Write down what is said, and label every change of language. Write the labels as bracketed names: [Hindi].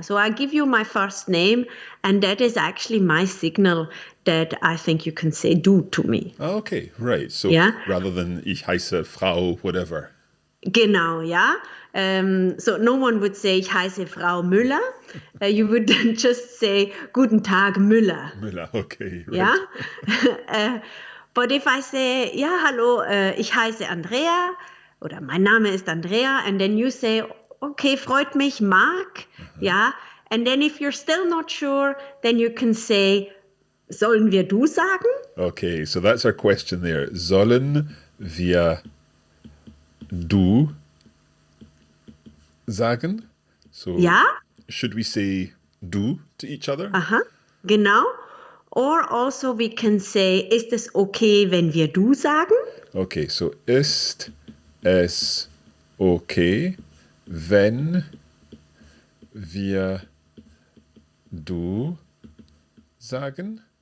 [English] So I give you my first name, and that is actually my signal that I think you can say du to me. Okay, right. So Yeah. rather than [German] ich heiße Frau [English] whatever. [German] Genau, ja. [English] So no one would say, [German] ich heiße Frau Müller. [English] You would then just say, [German] Guten Tag, Müller. [English] Müller, okay, right. [German] Ja. [English] But if I say, [German] ja, hallo, ich heiße Andrea, oder mein Name ist Andrea, [English] and then you say, [German] okay, freut mich, Marc, ja. [English] And then if you're still not sure, then you can say, [German] sollen wir du sagen? [English] Okay, so that's our question there. [German] Sollen wir du sagen? So Ja, [English] should we say du to each other? [German] aha, genau. [English] Or also we can say, [German] ist es okay, wenn wir du sagen? [English] Okay, so [German] ist es okay, wenn wir du sagen?